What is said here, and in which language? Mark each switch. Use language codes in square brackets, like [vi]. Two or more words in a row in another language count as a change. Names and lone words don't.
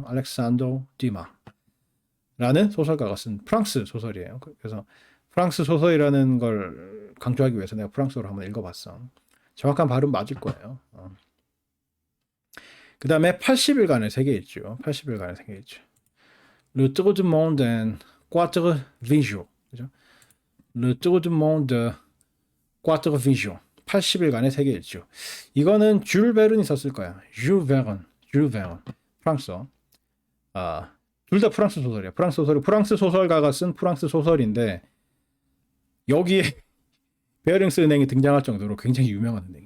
[ko] 알렉산드로 뒤마라는 소설가가 쓴 프랑스 소설이에요. 그래서 프랑스 소설이라는 걸 강조하기 위해서 내가 프랑스어로 한번 읽어봤어. 정확한 발음 맞을 거예요. 그 다음에 80일간의 세계일주. 80일간의 세계일주. [fr] Le tour du monde en 4 jours. 그죠? Le tour du monde 4 jours. [ko] 80일간의 세계일주. 이거는 줄 베른이 썼을 거야. 줄 베른. 프랑스어. 둘 다 프랑스 소설이야. 프랑스 소설가가 쓴 프랑스 소설인데 여기에 베어링스 은행이 등장할 정도로 굉장히 유명한 은행이야.